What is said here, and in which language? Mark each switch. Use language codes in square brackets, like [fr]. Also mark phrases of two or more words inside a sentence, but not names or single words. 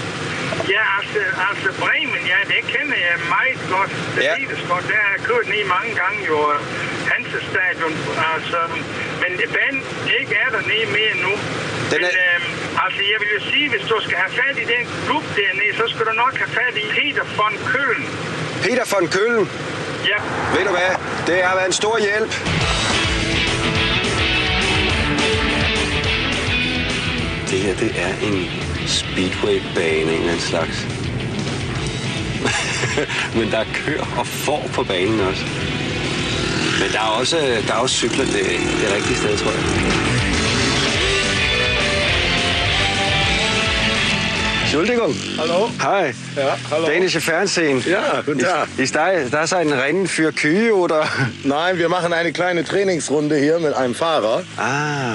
[da] Ja, altså Bremen, ja, det kender jeg meget godt. Det ved det godt. Der har jeg kørt ned mange gange, jo. Hansa Stadion, altså. Men banen ikke er der nede mere nu. Altså, jeg vil jo sige, hvis du skal have fat i den klub dernede, så skal du nok have fat i Peter von Köln. Peter von Köln? Ja. Ved du hvad? Det har været en stor hjælp. Det her, det er en speedway-bane, en eller anden slags. Men der er køer og får på banen også. Men der er også cykler det rigtige sted, tror jeg. [de] Entschuldigung. Hallo. Hi. Ja, hallo. Dänische Fernsehen. Ja, guten Tag. Ist das ein Rennen für Kühe oder? Nein, wir machen eine kleine Trainingsrunde hier mit einem Fahrer. Ah.